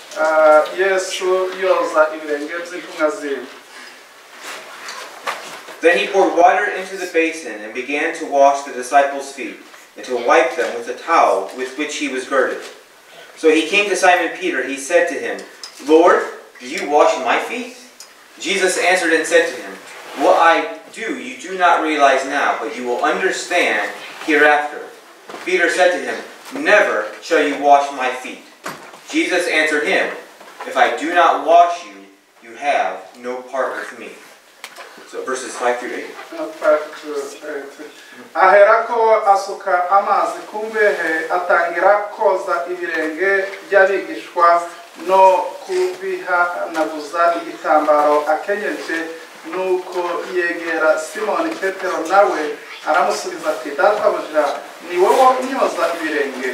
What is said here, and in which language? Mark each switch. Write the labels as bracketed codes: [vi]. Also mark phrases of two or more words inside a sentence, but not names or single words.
[rn] Yesu yoza ibirenge by'intumwa ziwe. [en] Then he poured water into the basin and began to wash the disciples' feet and to wipe them with the towel with which he was girded. So he came to Simon Peter. He said to him, Lord, do you wash my feet? Jesus answered and said to him, What I do you do not realize now, but you will understand hereafter. Peter said to him, Never shall you wash my feet. Jesus answered him, If I do not wash you, you have no part with me. So verses 5 through 8. [rn] Aherako asuka amazi ku mbehe atangira koza ibirenge by'abigishwa no kubihanaguza igitambaro akenyeje, nuko yegera Simoni Petero nawe aramusubiza ati, Databuja, ni wowe unyoza ibirenge?